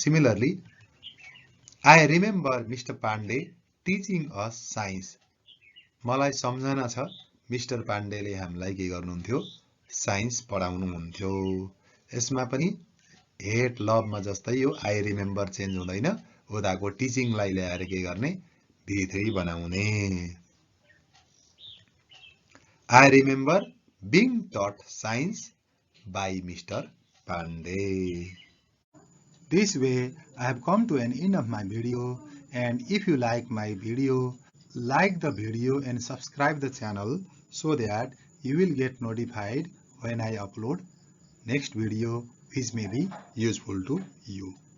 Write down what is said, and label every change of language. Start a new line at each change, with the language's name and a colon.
English: Similarly, I remember Mr. Pandey teaching us science.
Nepali: मलाई सम्झना छ mister पाण्डेले हामीलाई के गर्नुहुन्थ्यो साइन्स पढाउनुहुन्थ्यो। यसमा पनि हेट लभमा जस्तै यो आई रिमेम्बर चेन्ज हुँदैन, उदाको टिचिङलाई ल्याएर के गर्ने V3 बनाउने।
English: I remember being taught science by mister Pandey. This way I have come to an end of my video, and if you like my video, like the video and subscribe the channel so that you will get notified when I upload next video which may be useful to you.